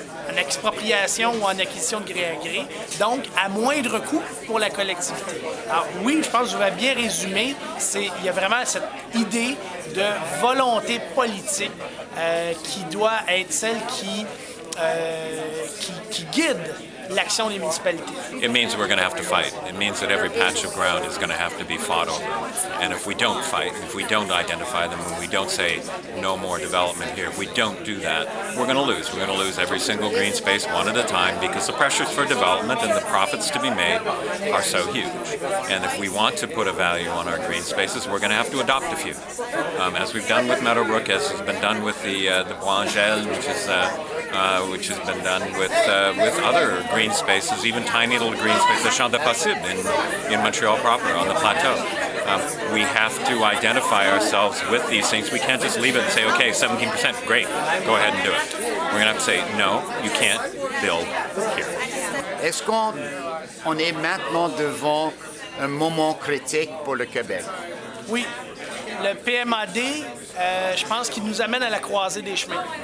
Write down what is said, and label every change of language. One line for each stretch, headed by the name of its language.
French: en expropriation ou en acquisition de gré à gré, donc à moindre coût pour la collectivité. Alors oui, je pense que je vais bien résumer, il y a vraiment cette idée de volonté politique qui doit être celle qui guide l'action des municipalités.
English: It means we're going to have to fight. It means that every patch of ground is going to have to be fought over. And if we don't fight, if we don't identify them, and we don't say no more development here, if we don't do that, we're going to lose. We're going to lose every single green space one at a time because the pressures for development and the profits to be made are so huge. And if we want to put a value on our green spaces, we're going to have to adopt a few. As we've done with Meadowbrook, as has been done with the Bois Angel, which has been done with other green spaces, even tiny little green spaces, the Champ des Possibles in Montreal proper, on the plateau. We have to identify ourselves with these things. We can't just leave it and say, okay, 17%, great, go ahead and do it. We're going to have to say, no, you can't build here.
French: Est-ce qu'on est maintenant devant un moment critique pour le Québec? Oui. Le PMAD, je pense qu'il nous amène à la croisée des chemins.